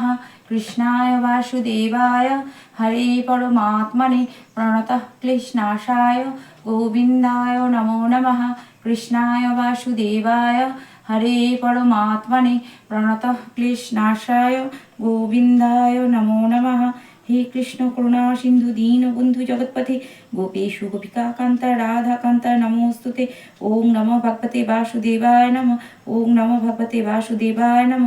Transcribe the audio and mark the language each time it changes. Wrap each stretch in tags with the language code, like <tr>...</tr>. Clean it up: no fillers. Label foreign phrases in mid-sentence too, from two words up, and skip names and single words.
<sa>কৃষ্ণায় বাসুদেবায় হরে পরমাত্মনে প্রণতঃ ক্লেশনাশায় গোবিন্দায় নমো নমঃ। কৃষ্ণায় বাসুদেবায় হরে পরমাত্মনে প্রণতঃ ক্লেশনাশায় গোবিন্দায় নমো নমঃ। হে কৃষ্ণ করুণা সিন্ধু দীন বন্ধু জগৎপথে গোপেশু গোপিকা কান্তা রাধা কান্তা নমোস্তুতে। ওং নমঃ ভগবতে বাসুদেবায় নমঃ। ওং নমঃ ভগবতে বাসুদেবায় নমঃ।</sa>